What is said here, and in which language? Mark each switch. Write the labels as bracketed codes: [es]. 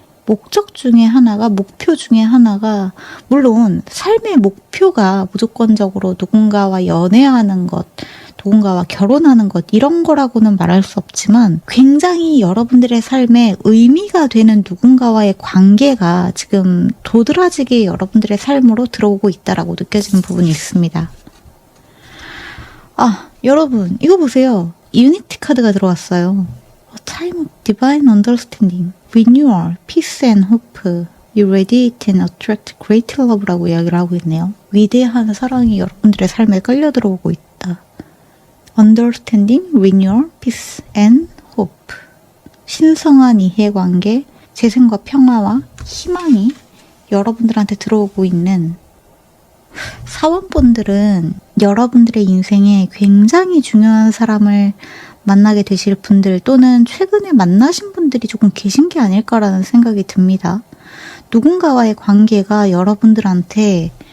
[ko] 목적 중에 하나가, 목표 중에 하나가, 물론 삶의 목표가 무조건적으로 누군가와 연애하는 것, 누군가와 결혼하는 것 이런 거라고는 말할 수 없지만 굉장히 여러분들의 삶에 의미가 되는 누군가와의 관계가 지금 도드라지게 여러분들의 삶으로 들어오고 있다라고 느껴지는 부분이 있습니다. 아, 여러분 이거 보세요. 유니티 카드가 들어왔어요. [en] A time of divine understanding, renewal, peace and hope. You radiate and attract great love [ko] 라고 이야기를 하고 있네요. 위대한 사랑이 여러분들의 삶에 끌려 들어오고 있다. [en] Understanding, renewal, peace and hope. [ko] 신성한 이해관계, 재생과 평화와 희망이 여러분들한테 들어오고 있는 사원분들은 여러분들의 인생에 굉장히 중요한 사람을 만나게 되실 분들 또는 최근에 만나신 분들이 조금 계신 게 아닐까라는 생각이 듭니다. 누군가와의 관계가 여러분들한테